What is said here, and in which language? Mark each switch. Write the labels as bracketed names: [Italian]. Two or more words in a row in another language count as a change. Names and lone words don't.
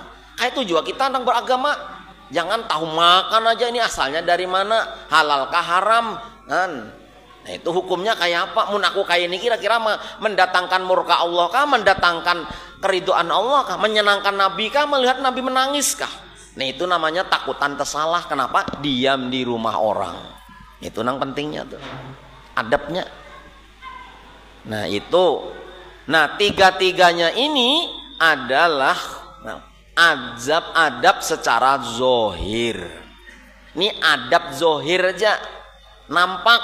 [Indonesian] Kayak itu juga kita tentang beragama. Jangan tahu makan aja ini asalnya dari mana, halalkah haram. Nah itu hukumnya kayak apa? Mun aku kayak ini kira-kira mendatangkan murka Allah kah, mendatangkan keridhaan Allah kah, menyenangkan Nabi kah, melihat Nabi menangis kah? Nah itu namanya takutan tersalah. Kenapa? Diam di rumah orang. Itu yang pentingnya tuh. Adabnya. Nah itu. Nah tiga-tiganya ini adalah adab secara zohir. Ini adab zohir aja. Nampak.